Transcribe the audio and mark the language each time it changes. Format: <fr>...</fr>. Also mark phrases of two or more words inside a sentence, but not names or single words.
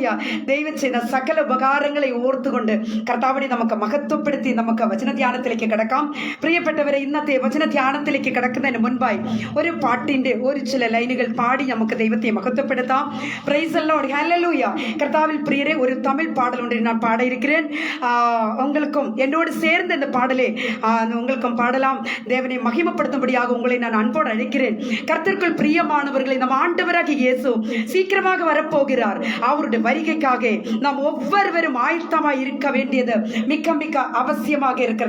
<ml>ദൈവം ചെയ്ത സകല ഉപകാരങ്ങളെ ഓർത്തുകൊണ്ട് കർത്താവിനെ നമുക്ക് മഹത്വപ്പെടുത്തി നമുക്ക് വചനധ്യാനത്തിലേക്ക് കിടക്കാം. പ്രിയപ്പെട്ടവരെ, ഇന്നത്തെ വചനധ്യാനത്തിലേക്ക് കിടക്കുന്നതിന് മുൻപായി ഒരു പാട്ടിന്റെ ചില ലൈനുകൾ പാടി നമുക്ക് ദൈവത്തെ മഹത്വപ്പെടുത്താം.</ml> <en>Praise the Lord.</en> <ml>ഹല്ലേലൂയ. കർത്താവിൽ പ്രിയരെ, ഒരു തമിഴ്</ml> <ta>பாடலுண்டு நான் பாட இருக்கிறேன். உங்களுக்கும் என்னோடு சேர்ந்து இந்த பாடலை உங்களுக்கும் பாடலாம். தேவனை மகிமைப்படுத்தும்படியாக உங்களை நான் அன்போடு அழைக்கிறேன். கர்த்தருக்குள் பிரியமானவர்களை, நம் ஆண்டவராகிய இயேசு சீக்கிரமாக வரப்போகிறார். அவருடைய வருகைக்காக நாம் ஒவ்வொருவரும் ஆயத்தமாய் இருக்க வேண்டியது மிக்க மிக்க அவசியமாக இருக்கிறது.</ta>